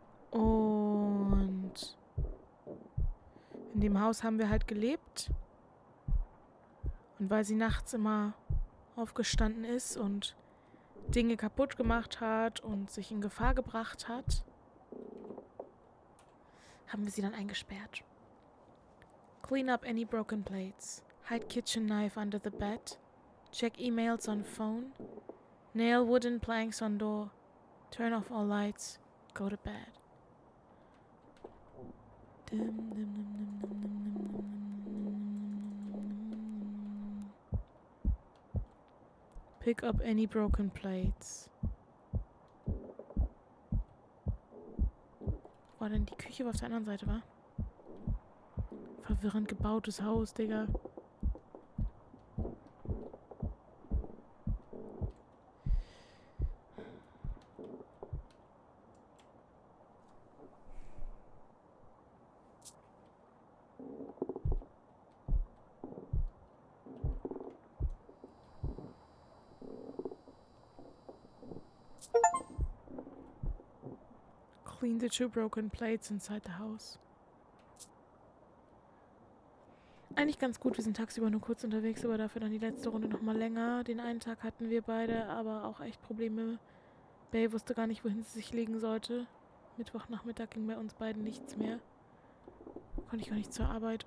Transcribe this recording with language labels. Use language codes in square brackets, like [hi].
[de] Und in dem Haus haben wir halt gelebt. Und weil sie nachts immer aufgestanden ist und Dinge kaputt gemacht hat und sich in Gefahr gebracht hat, haben wir sie dann eingesperrt. [en] Clean up any broken plates. Hide kitchen knife under the bed. Check emails on phone. Nail wooden planks on door. Turn off all lights. Go to bed. Pick up any broken plates. [de] War denn die Küche auf der anderen Seite, wa? Verwirrend gebautes Haus, Digga. [en] Clean the 2 broken plates inside the house. [de] Eigentlich ganz gut, wir sind tagsüber nur kurz unterwegs, aber dafür dann die letzte Runde nochmal länger. Den einen Tag hatten wir beide, aber auch echt Probleme. Bay wusste gar nicht, wohin sie sich legen sollte. Mittwochnachmittag ging bei uns beiden nichts mehr. Konnte ich auch nicht zur Arbeit.